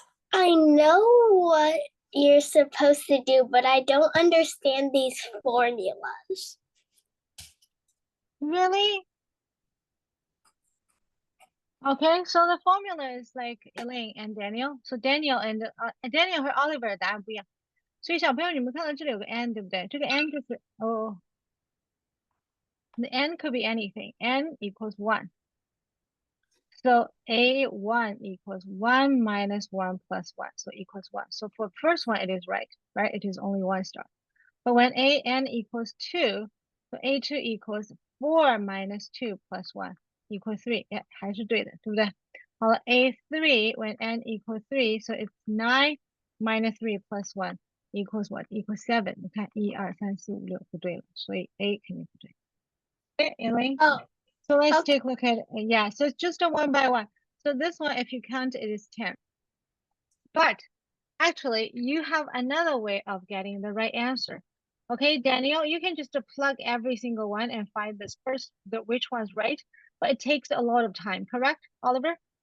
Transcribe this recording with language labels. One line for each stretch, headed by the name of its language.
English: I know what you're supposed to do, but I don't understand these formulas. Really? Okay, so the formula is like Elaine and Daniel. So Daniel和 Oliver
Chinese: 答案不一样。所以小朋友，你们看到这里有个 n，对不对？这个 n 就是
English: the n could be anything. N equals 1. So A1 equals 1 minus 1 plus 1. So equals 1. So for first one, it is right? It is only 1 star. But when an equals 2, so a2 equals 4 minus 2 plus 1 equals 3.
Chinese: 还是对的，对不对？好了
English: a3 when n equals 3, so it's 9 minus 3 plus 1 equals what? Equals 7.
Chinese: 你看1、2、3、4、5、6不对了，所以 A 肯定不对。
English: Okay, Elaine? Oh. So let's take a look at yeah, so it's just a one by one. So this one, if you count, it is 10. But actually, you have another way of getting the right answer. Okay, Daniel, you can just plug every single one and find this which one's right, but it takes a lot of time, correct, Oliver?